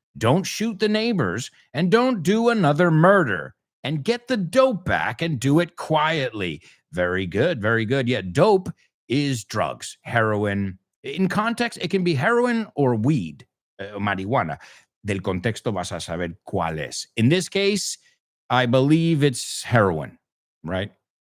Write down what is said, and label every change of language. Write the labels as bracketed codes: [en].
[en] Don't shoot the neighbors and don't do another murder. And get the dope back and do it quietly. Very good. Very good. Yeah, dope is drugs, heroin. In context, it can be heroin or weed, marihuana. [es] Del contexto vas a saber cuál es. [en] In this case, I believe it's heroin, right?